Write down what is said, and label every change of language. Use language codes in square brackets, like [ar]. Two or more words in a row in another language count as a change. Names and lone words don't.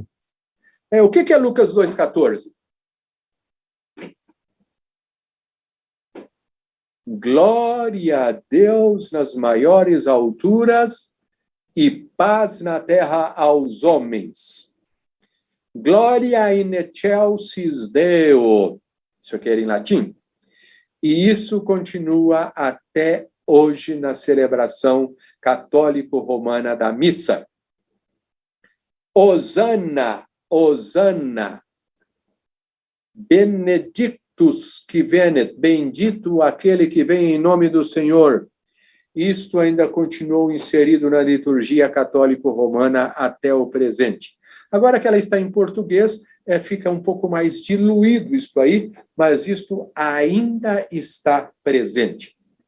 [pt] O que é Lucas 2,14? Glória a Deus nas maiores alturas e paz na terra aos homens. [la] Glória in excelsis Deo. [pt] Isso aqui era em latim. E isso continua até hoje na celebração católico-romana da missa. [la] Hosanna, Hosanna, benedictus qui venet, [pt] bendito aquele que vem em nome do Senhor. Isto ainda continuou inserido na liturgia católico-romana até o presente. Agora que ela está em português, fica um pouco mais diluído isso aí, mas isto ainda está presente.